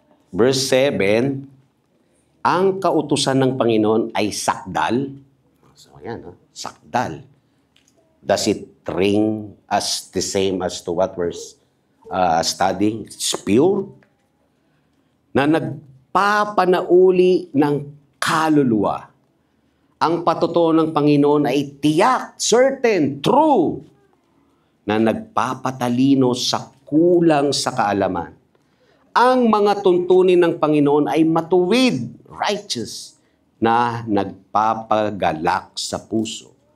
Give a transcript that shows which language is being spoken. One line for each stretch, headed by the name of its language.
Filipino: Verse 7, ang kautusan ng Panginoon ay sakdal. So, ayan, sakdal.
English: Does it ring as the same as to what we're studying? It's pure.
Filipino: Na nagpapanauli ng kaluluwa. Ang patutuo ng Panginoon ay tiyak,
English: certain, true,
Filipino: na nagpapatalino sa kulang sa kaalaman. Ang mga tuntunin ng Panginoon ay matuwid, righteous, na nagpapagalak sa puso.